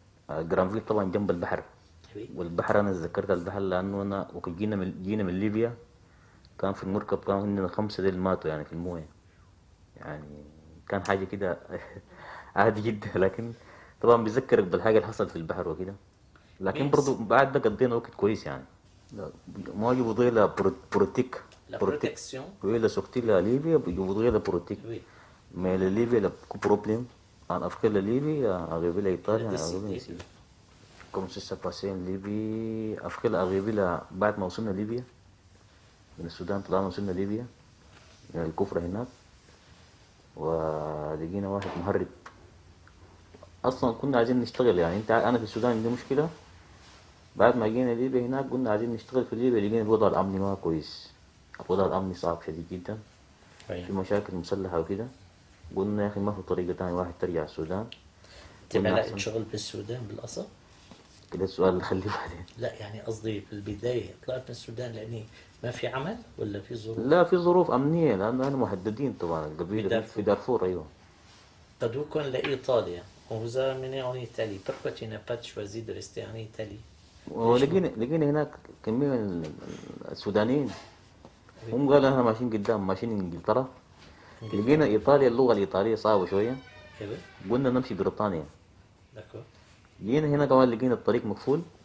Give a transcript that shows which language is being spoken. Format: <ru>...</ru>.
<ar>جرانفيل طبعا جنب البحر، والبحر انا تذكرت البحر لانه انا وقت جينا من ليبيا كان في المركب كان عندنا 5 ديل ماتوا يعني في المويه، يعني كان حاجه كده عادي جدا، لكن طبعا بيذكرك بالحاجه اللي حصلت في البحر وكده، لكن برضو بعد ده قضينا وقت كويس يعني. ما يبغى لا بروتيك</ar> <fr>La protection. Oui, la sortie de la Libye, je voudrais la politique. Oui. Mais la Libye, il y a beaucoup de problèmes. En Afrique, la Libye, arrivé à l'Italie, arrivé ici. Comme ça s'est passé en Libye, Afrique, arrivé là,</fr> <ar>بعد ما وصلنا ليبيا، من السودان طلعنا وصلنا ليبيا، من الكفر هناك، ولقينا واحد مهرب. أصلاً كنا عايزين نشتغل يعني، أنا في السودان عندي مشكلة. بعد ما جينا ليبيا هناك قلنا عايزين نشتغل في ليبيا، لقينا الوضع الأمني ما كويس. الوضع الأمني صعب شديد جدا، في مشاكل مسلحة وكده. قلنا يا أخي ما في طريقة تانية واحد ترجع السودان. تبع لقيت شغل بالسودان بالأصل؟ كده السؤال اللي خليه بعدين. لا يعني قصدي في البداية طلعت من السودان لأني ما في عمل ولا في ظروف؟ لا في ظروف أمنية لأنه أنا مهددين طبعا القبيلة في دارفور. أيوه. تدوكم لإيطاليا.</ar> <fr>Vous avez amené en Italie. Pourquoi tu n'as pas choisi de rester en Italie?</fr> <ar>لقينا هناك كمية من السودانيين. هم قالوا احنا ماشيين قدام ماشيين انجلترا. لقينا ايطاليا اللغه الايطاليه صعبه شويه. قلنا نمشي بريطانيا. جينا هنا كمان لقينا الطريق مقفول.</ar>